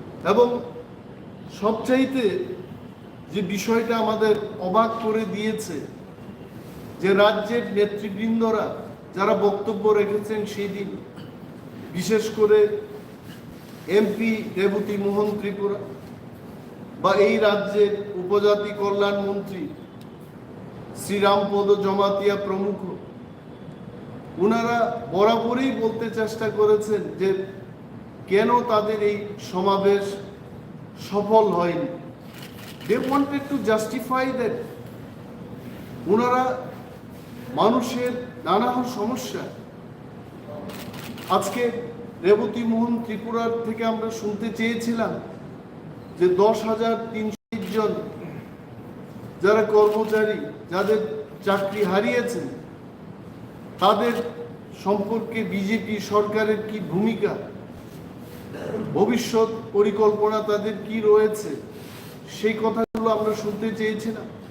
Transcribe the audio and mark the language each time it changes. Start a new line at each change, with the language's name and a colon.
Bangla: এবং সবচাইতে যে বিষয়টা আমাদের অবাক করে দিয়েছে, যে রাজ্যের নেতৃবৃন্দরা যারা বক্তব্য রেখেছেন সেই দিন, বিশেষ করে এমপি রেবতী মোহন ত্রিপুরা বা এই রাজ্যের উপজাতি কল্যাণ মন্ত্রী শ্রীরামপদ জমাতিয়া প্রমুখ, ওনারা বরাবরই বলতে চেষ্টা করেছেন যে কেন তাদের এই সমাবেশ সফল হয়নি।
English: They wanted to justify that.
Bangla: ওনারা মানুষের নানা সমস্যা, আজকে রেবতী মোহন ত্রিপুরার থেকে আমরা শুনতে চেয়েছিলাম যে 10,300 জন যারা কর্মচারী যাদের চাকরি হারিয়েছেন তাদের সম্পর্কে বিজেপি সরকারের কি ভূমিকা, ভবিষ্যৎ পরিকল্পনা তাদের কি রয়েছে, সেই কথাগুলো আমরা শুনতে চেয়েছিলাম।